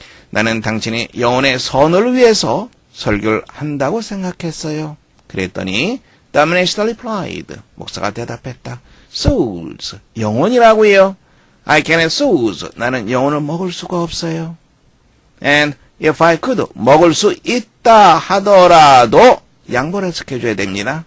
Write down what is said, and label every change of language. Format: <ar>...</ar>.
<ko>나는 당신이 영혼의 선을 위해서 설교를 한다고 생각했어요. 그랬더니</ko> <en>the minister replied.</en> <ko>목사가 대답했다. souls, 영혼이라고요.</ko> <en>I can't have souls.</en> <ko>나는 영혼을 먹을 수가 없어요.</ko> <en>And if I could,</en> <ko>먹을 수 있다 하더라도 양보를 시켜줘야 됩니다.</ko>